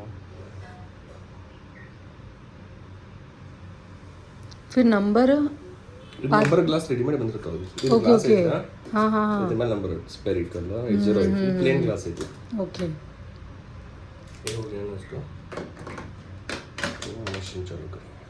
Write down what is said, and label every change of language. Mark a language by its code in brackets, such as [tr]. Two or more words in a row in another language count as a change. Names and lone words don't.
[hi] फिर नंबर [en] glass readymade [kn] ಬಂದಿರ್ತಾವೆ. ಇದು ಓಕೆ ಗ್ಲಾಸ್ ಓಕೆ. ಐತಾ? ಹಾಂ ಹಾಂ ಹಾಂ, ಇದರ ಮೇಲೆ [en] number spare [kn] ಇಟ್ಕೊಳ್ಳ. 808 [en] plain glass [kn] ಐತಿ. [hi] ओके. ये हो गया ना इसका. वो मशीन चालू करें.